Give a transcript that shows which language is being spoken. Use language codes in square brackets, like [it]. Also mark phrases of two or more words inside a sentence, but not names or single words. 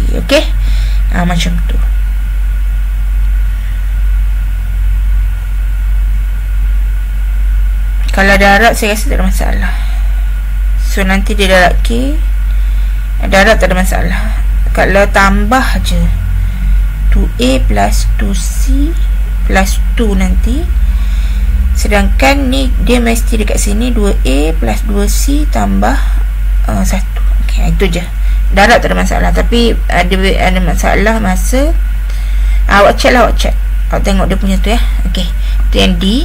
[ms] Okey, macam tu. Kalau darab saya rasa tak ada masalah. So nanti dia darab K, darab tak ada masalah. Kalau tambah je 2A plus 2C plus 2 nanti, sedangkan ni dia mesti dekat sini 2A plus 2C tambah 1. Okay, itu je. Darab tak ada masalah. Tapi ada masalah masa awak check lah, awak tengok dia punya tu ya. Okay, itu yang D.